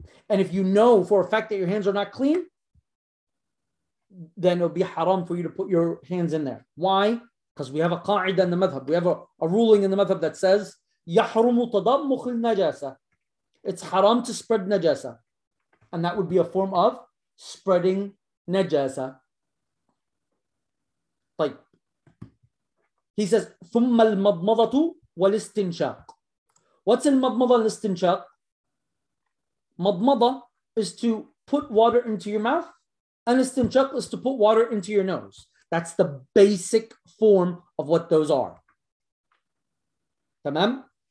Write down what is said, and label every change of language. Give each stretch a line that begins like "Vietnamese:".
English: And if you know for a fact that your hands are not clean, then it'll be haram for you to put your hands in there. Why? Because we have a qa'idah in the madhab. We have a ruling in the madhab that says,
Arabic: يَحْرُمُ تَضَمُّخِ النَّجَاسَ,
English: it's haram to spread najasa. And that would be a form of spreading najasa.
Arabic: طيب.
English: He says,
Arabic: ثُمَّ الْمَضْمَضَةُ وَالِاسْتِنْشَاقُ.
English: What's in madmada and istinshaq? Madmada is to put water into your mouth, and istinshaq is to put water into your nose. That's the basic form of what those are. Tamam?